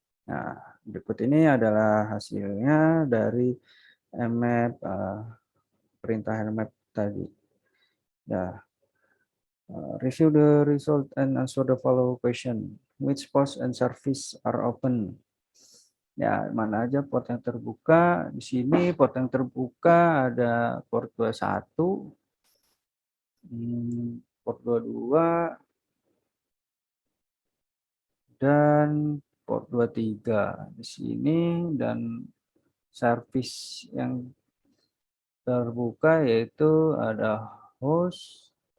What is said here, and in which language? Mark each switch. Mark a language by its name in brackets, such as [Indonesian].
[Indonesian] Nah, berikut ini adalah hasilnya dari Nmap perintah Nmap tadi. Ya, [English] Review the result and answer the follow question. Which post and service are open? [Indonesian] Ya, mana aja port yang terbuka. Di sini port yang terbuka ada port 21, port 22, dan port 23 di sini, dan service yang terbuka yaitu ada host.